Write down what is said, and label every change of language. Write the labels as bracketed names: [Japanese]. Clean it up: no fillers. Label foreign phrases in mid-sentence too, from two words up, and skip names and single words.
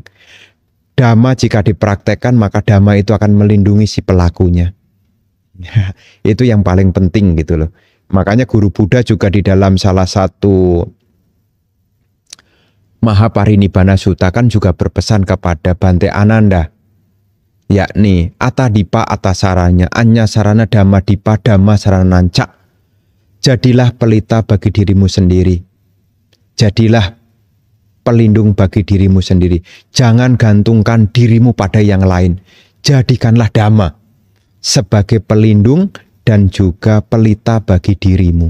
[Indonesian] Dhamma jika dipraktekkan maka dhamma itu akan melindungi si pelakunya. Ya, itu yang paling penting gitu loh. Makanya guru Buddha juga di dalam salah satu Mahaparinibbana Sutta kan juga berpesan kepada Bante Ananda. [Pali] Yakni atadipa atasaranya anya sarana dhamma dipa dhamma sarananca. [Indonesian] Jadilah pelita bagi dirimu sendiri. Jadilah pelindung bagi dirimu sendiri. Jangan gantungkan dirimu pada yang lain. Jadikanlah dhamma sebagai pelindung dan juga pelita bagi dirimu.